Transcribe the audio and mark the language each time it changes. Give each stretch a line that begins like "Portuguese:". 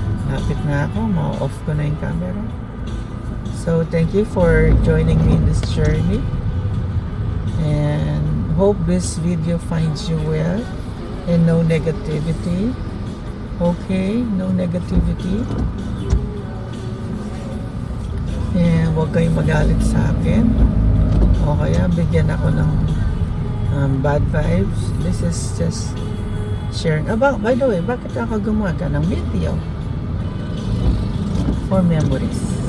Filipino: Lapit na ako, ma-off ko na yung camera.
English: So thank you for joining me in this journey, and hope this video finds you well and no negativity.
Filipino: Okay,
English: no negativity,
Filipino: and huwag kayong magalit sa akin o kaya bigyan ako ng bad vibes.
English: This is just sharing about.
Filipino: By the way, bakit ako gumawa ng video?
English: For memories.